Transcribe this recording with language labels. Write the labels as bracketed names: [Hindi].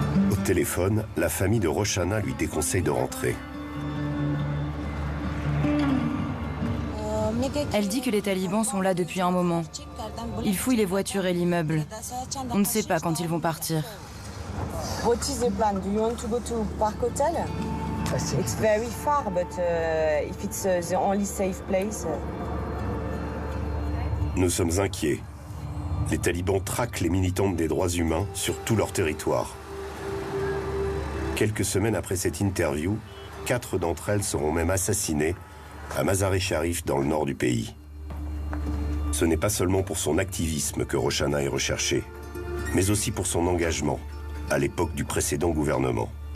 [French] Au téléphone, la famille de Roshana lui déconseille de rentrer. Elle dit que les talibans sont là depuis un moment. Ils fouillent les voitures et l'immeuble. On ne sait pas quand ils vont partir. [English] What is the plan? Do you want to go to Park Hotel? It's very far, but if it's the only safe place. [French] Nous sommes inquiets. Les talibans traquent les militantes des droits humains sur tout leur territoire. Quelques semaines après cette interview, 4 d'entre elles seront même assassinées à Mazar-e-Sharif dans le nord du pays. Ce n'est pas seulement pour son activisme que Roshana est recherchée, mais aussi pour son engagement à l'époque du précédent gouvernement.